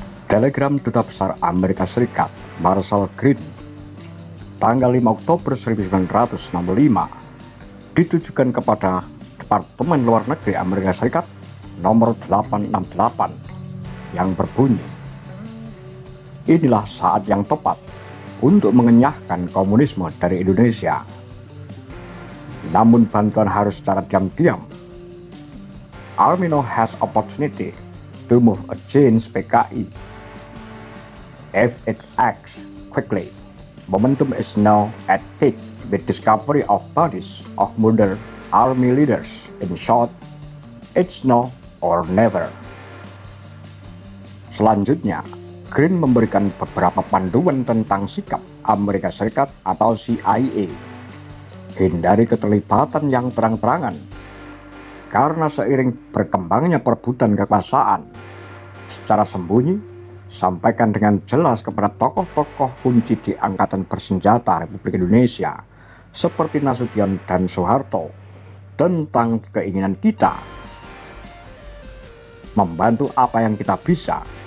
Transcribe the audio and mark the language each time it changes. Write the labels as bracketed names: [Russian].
[Indonesian] Telegram Duta Besar Amerika Serikat Marshall Green tanggal 5 Oktober 1965 ditujukan kepada Departemen Luar Negeri Amerika Serikat nomor 868 yang berbunyi, "Inilah saat yang tepat untuk mengenyahkan komunisme dari Indonesia. Namun bantuan harus secara diam-diam. [English] Army now has opportunity to move against PKI. If it acts quickly, momentum is now at peak with discovery of bodies of murdered army leaders. In short, it's now or never." [Indonesian] Selanjutnya, Green memberikan beberapa panduan tentang sikap Amerika Serikat atau CIA. Hindari keterlibatan yang terang-terangan, karena seiring berkembangnya perebutan kekuasaan secara sembunyi, sampaikan dengan jelas kepada tokoh-tokoh kunci di Angkatan Bersenjata Republik Indonesia seperti Nasution dan Soeharto tentang keinginan kita membantu apa yang kita bisa.